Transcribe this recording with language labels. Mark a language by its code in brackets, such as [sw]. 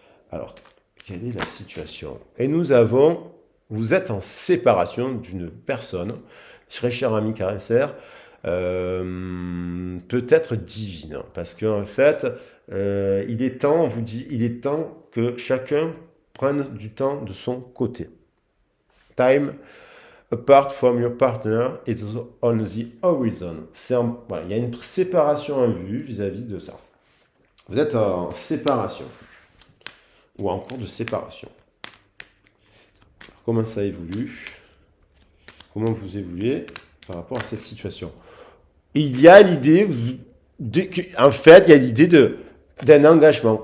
[fr] Alors, quelle est la situation? Et vous êtes en séparation d'une personne, très cher ami Cancer, peut-être divine, parce qu'en fait, il est temps, on vous dit, il est temps que chacun prenne du temps de son côté. [en] Time apart from your partner is on the horizon. [fr] Voilà, il y a une séparation en vue vis-à-vis de ça. Vous êtes en séparation ou en cours de séparation. Alors, comment ça évolue? Comment vous évoluez par rapport à cette situation? Il y a l'idée, en fait, il y a l'idée d'un engagement.